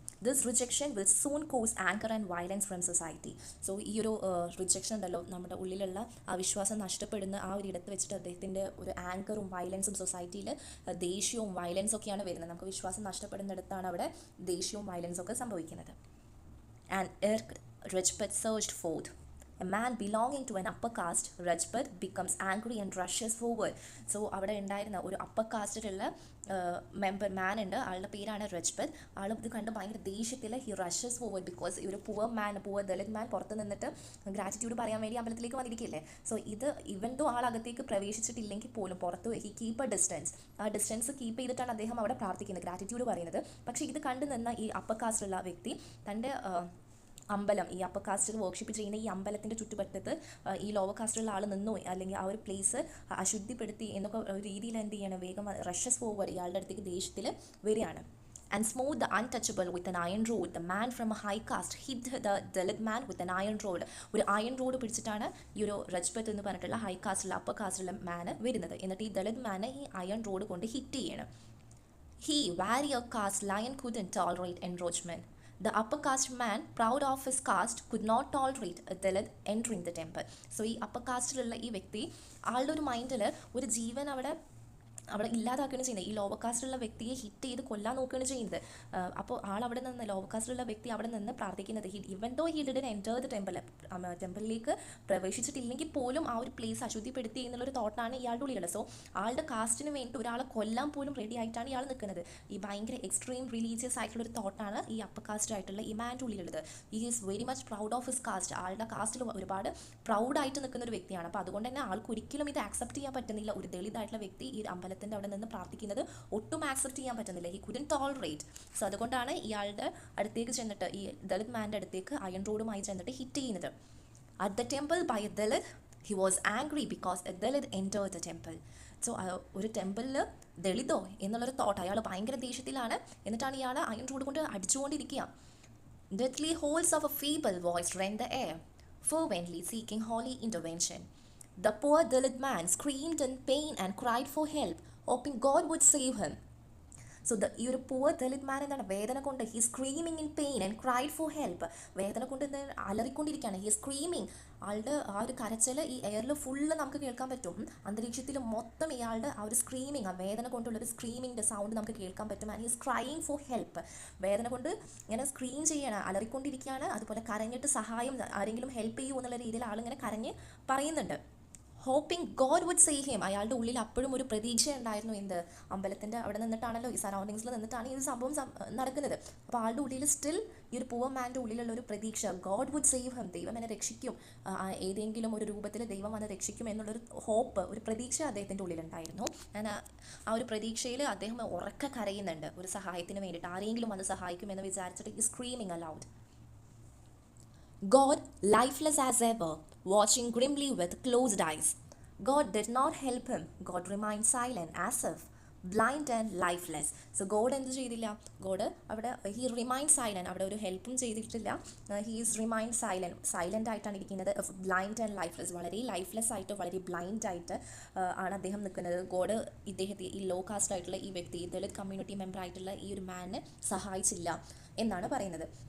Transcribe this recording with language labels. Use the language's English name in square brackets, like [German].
[English] This rejection will soon cause anger and violence from society. [Malayalam] So ഈ ഒരു rejection ഉണ്ടല്ലോ, നമ്മുടെ ഉള്ളിലുള്ള ആ വിശ്വാസം നഷ്ടപ്പെടുന്ന ആ ഒരു ഇടത്ത് വെച്ചിട്ട് അദ്ദേഹത്തിൻ്റെ ഒരു ആങ്കറും വയലൻസും സൊസൈറ്റിയിൽ ദേഷ്യവും വയലൻസും ഒക്കെയാണ് വരുന്നത്. നമുക്ക് വിശ്വാസം നഷ്ടപ്പെടുന്നിടത്താണ് അവിടെ ദേഷ്യവും വയലൻസും ഒക്കെ സംഭവിക്കുന്നത്. [English] And Rajpat surged forth. A man belonging to an upper caste, Rajpat, becomes angry and rushes forward. [Malayalam] So അവിടെ ഉണ്ടായിരുന്ന ഒരു അപ്പർ കാസ്റ്റിലുള്ള മാൻ ഉണ്ട്, ആളുടെ പേരാണ് രജ്പത്. ആൾ ഇത് കണ്ട് ഭയങ്കര ദേഷ്യത്തിൽ [English] He rushes forward. [Malayalam] ബിക്കോസ് ഈ ഒരു പുവർ ദളിത് മാൻ പുറത്ത് നിന്നിട്ട് ഗ്രാറ്റിറ്റ്യൂഡ് പറയാൻ വേണ്ടി അമ്പലത്തിലേക്ക് വന്നിരിക്കില്ലേ. സോ ഇത് ഇവൻ ദോ ആളകത്തേക്ക് പ്രവേശിച്ചിട്ടില്ലെങ്കിൽ പോലും പുറത്ത് [English] he keep a distance, [Malayalam] ആ ഡിസ്റ്റൻസ് കീപ്പ് ചെയ്തിട്ടാണ് അദ്ദേഹം അവിടെ പ്രാർത്ഥിക്കുന്നത്, ഗ്രാറ്റിറ്റ്യൂഡ് പറയുന്നത്. പക്ഷേ ഇത് കണ്ടു നിന്ന ഈ അപ്പർ കാസ്റ്റിലുള്ള വ്യക്തി തൻ്റെ അമ്പലം, ഈ അപ്പർ കാസ്റ്റിൽ വർഷിപ്പ് ചെയ്യുന്ന ഈ അമ്പലത്തിൻ്റെ ചുറ്റുപറ്റത്ത് ഈ ലോവർ കാസ്റ്റിലുള്ള ആൾ നിന്നു, അല്ലെങ്കിൽ ആ ഒരു പ്ലേസ് അശുദ്ധിപ്പെടുത്തി എന്നൊക്കെ ഒരു രീതിയിൽ എന്ത് ചെയ്യണം, വേഗം റഷസ് ഫോർവേഡ് ഇയാളുടെ അടുത്തേക്ക് ദേഷ്യത്തിൽ വരികയാണ്. [English] And smote the untouchable with an iron rod. The man from a high caste hit the Dalit man with an iron rod. [Malayalam] ഒരു അയൺ റോഡ് പിടിച്ചിട്ടാണ് ഈ ഒരു രജ്പത്ത് എന്ന് പറഞ്ഞിട്ടുള്ള ഹൈ കാസ്റ്റിലുള്ള അപ്പർ കാസ്റ്റിലുള്ള മാന് വരുന്നത്. എന്നിട്ട് ഈ ദളിത് മാനെ ഈ അയൺ റോഡ് കൊണ്ട് ഹിറ്റ് ചെയ്യണം. [English] He, warrior caste lion, couldn't tolerate encroachment. The upper caste man, proud of his caste, could not tolerate a Dalit entering the temple. [Malayalam] So ഈ അപ്പർ കാസ്റ്റിലുള്ള ഈ വ്യക്തി ആളുടെ ഒരു മൈൻഡിൽ ഒരു ജീവൻ അവിടെ ഇല്ലാതാക്കുകയാണ് ചെയ്യുന്നത്. ഈ ലോവർ കാസ്റ്റിലുള്ള വ്യക്തിയെ ഹിറ്റ് ചെയ്ത് കൊല്ലാൻ നോക്കുകയാണ് ചെയ്യുന്നത്. അപ്പോൾ അവിടെ നിന്ന് ലോവർ കാസ്റ്റിലുള്ള വ്യക്തി അവിടെ നിന്ന് പ്രാർത്ഥിക്കുന്നത്, ഇവൻ though [English] he didn't enter the [Malayalam] ടെമ്പിളിലേക്ക് പ്രവേശിച്ചിട്ടില്ലെങ്കിൽ പോലും ആ ഒരു പ്ലേസ് അശുദ്ധിപ്പെടുത്തി എന്നുള്ളൊരു തോട്ടാണ് ഇയാളുടെ ഉള്ളിലുള്ളത്. സോ ആളുടെ കാസ്റ്റിന് വേണ്ടി ഒരാളെ കൊല്ലാൻ പോലും റെഡി ആയിട്ടാണ് ഇയാൾ നിൽക്കുന്നത്. ഈ ഭയങ്കര എക്സ്ട്രീം റിലീജിയസ് ആയിട്ടുള്ളൊരു തോട്ടാണ് ഈ അപ്പർ കാസ്റ്റ് ആയിട്ടുള്ള ഈ മാൻ്റെ ഉള്ളിലുള്ളത്. [English] ഈ is very much proud of his caste. [Malayalam] ആളുടെ കാസ്റ്റിൽ ഒരുപാട് പ്രൗഡായിട്ട് നിൽക്കുന്ന ഒരു വ്യക്തിയാണ്. അപ്പോൾ അതുകൊണ്ട് തന്നെ ആൾക്ക് ഒരിക്കലും ഇത് ആക്സെപ്റ്റ് ചെയ്യാൻ പറ്റുന്നില്ല. ഒരു ദളിതായിട്ടുള്ള വ്യക്തി ഈ അമ്പലത്തിൻ്റെ അവിടെ നിന്ന് പ്രാർത്ഥിക്കുന്നത് ഒട്ടും ആക്സെപ്റ്റ് ചെയ്യാൻ പറ്റുന്നില്ല. [English] He couldn't tolerate. [Malayalam] സോ അതുകൊണ്ടാണ് ഇയാളുടെ അടുത്തേക്ക് ചെന്നിട്ട്, ഈ ദളിത് മാൻ്റെ അടുത്തേക്ക് അയൺ റോഡുമായി ചെന്നിട്ട് ഹിറ്റ് ചെയ്യുന്നത്. [English] At the temple by a Dalit, he was angry because a Dalit entered the temple. [Malayalam] So ഒരു ടെമ്പിളിൽ ദളിതോ എന്നുള്ളൊരു തോട്ട്, അയാൾ ഭയങ്കര ദേഷ്യത്തിലാണ്. എന്നിട്ടാണ് ഇയാൾ അയൺ റോഡ് കൊണ്ട് അടിച്ചുകൊണ്ടിരിക്കുക. [English] Deathly holes of a feeble voice rent the air, fervently seeking holy intervention. The poor Dalit man screamed in pain and cried for help, hoping God would save him. [Malayalam] So ഈ ഒരു poor Dalit മാൻ എന്താണ്, വേദന കൊണ്ട് [English] He screaming in pain and cried for help. [Malayalam] വേദന കൊണ്ട് അലറിക്കൊണ്ടിരിക്കുകയാണ്. [English] He screaming. [Malayalam] ആളുടെ ആ ഒരു കരച്ചിൽ ഈ എയറിൽ ഫുള്ള് നമുക്ക് കേൾക്കാൻ പറ്റും. അന്തരീക്ഷത്തിൽ മൊത്തം ഇയാളുടെ ആ ഒരു സ്ക്രീമിങ്, ആ വേദന കൊണ്ടുള്ളൊരു സ്ക്രീമിങ്ങിൻ്റെ സൗണ്ട് നമുക്ക് കേൾക്കാൻ പറ്റും. [English] And he's crying for help. [Malayalam] വേദന കൊണ്ട് ഇങ്ങനെ സ്ക്രീം ചെയ്യണം, അലറിക്കൊണ്ടിരിക്കുകയാണ്. അതുപോലെ കരഞ്ഞിട്ട് സഹായം, ആരെങ്കിലും ഹെൽപ്പ് ചെയ്യൂ എന്നുള്ള രീതിയിൽ ആളിങ്ങനെ കരഞ്ഞ് പറയുന്നുണ്ട്. [English] Hoping God would save him. [Malayalam] അയാളുടെ ഉള്ളിൽ അപ്പോഴും ഒരു പ്രതീക്ഷ ഉണ്ടായിരുന്നു. എന്ത്, അമ്പലത്തിൻ്റെ അവിടെ നിന്നിട്ടാണല്ലോ, ഈ സറൗണ്ടിങ്സിൽ നിന്നിട്ടാണ് ഈ സംഭവം നടക്കുന്നത്. അപ്പോൾ ആളുടെ ഉള്ളിൽ സ്റ്റിൽ ഈ ഒരു പുവർ മാൻ്റെ ഉള്ളിലുള്ള ഒരു പ്രതീക്ഷ, [English] God would save him, [Malayalam] ദൈവം എന്നെ രക്ഷിക്കും, ഏതെങ്കിലും ഒരു രൂപത്തിൽ ദൈവം വന്ന് രക്ഷിക്കും എന്നുള്ളൊരു ഹോപ്പ്, ഒരു പ്രതീക്ഷ അദ്ദേഹത്തിൻ്റെ ഉള്ളിലുണ്ടായിരുന്നു. ആ ഒരു പ്രതീക്ഷയിൽ അദ്ദേഹം ഉറക്കെ കരയുന്നുണ്ട് ഒരു സഹായത്തിന് വേണ്ടിയിട്ട്, ആരെങ്കിലും വന്ന് സഹായിക്കുമെന്ന് വിചാരിച്ചിട്ട് ഈ screaming allowed. [English] God, lifeless as ever, watching grimly with closed eyes. God did not help him. God remained silent as if blind and lifeless. [Malayalam] So God എന്ത് ചെയ്തില്ല, ഗോഡ് അവിടെ [English] he remained silent, [Malayalam] അവിടെ ഒരു ഹെൽപ്പും ചെയ്തിട്ടില്ല. [English] he is remained silent [Malayalam] ആയിട്ടാണ് ഇരിക്കുന്നത്. [English] blind and lifeless, [Malayalam] വളരെ lifeless ആയിട്ട് വളരെ ബ്ലൈൻഡ് ആയിട്ട് ആണ് അദ്ദേഹം നിൽക്കുന്നത്. ഗോഡ് ഇദ്ദേഹത്തെ, ഈ ലോ കാസ്റ്റ് ആയിട്ടുള്ള ഈ വ്യക്തി, ദളിത് കമ്മ്യൂണിറ്റി മെമ്പർ ആയിട്ടുള്ള ഈ ഒരു മാനെ സഹായിച്ചില്ല. എന്നാണ് പറയുന്നത്.